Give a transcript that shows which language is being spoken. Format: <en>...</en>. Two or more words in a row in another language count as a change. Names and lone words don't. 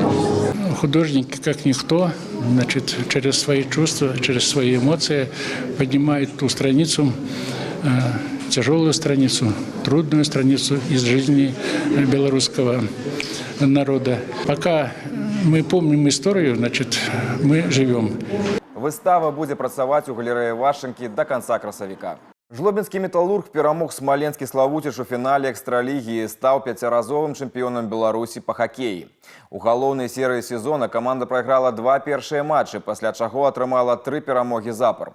<ru>Художник, как никто, значит, через свои чувства, через свои эмоции поднимает ту страницу, тяжелую страницу, трудную страницу из жизни белорусского народа. Пока мы помним историю, значит, мы живем.</ru> <be>Выстава будет працаваць у галерэі Вашынкі</be> <ru>до конца</ru> <be>красавіка. Жлобінскі металлург перамог смоленскі Славутич у фінале экстралігі і стаў 5-разовым чэмпіёнам Беларусі па хакеі. У галоўнай серыі сезона каманда прайграла 2 першыя матчы, пасля чаго атрымала 3 перамогі запар.</be>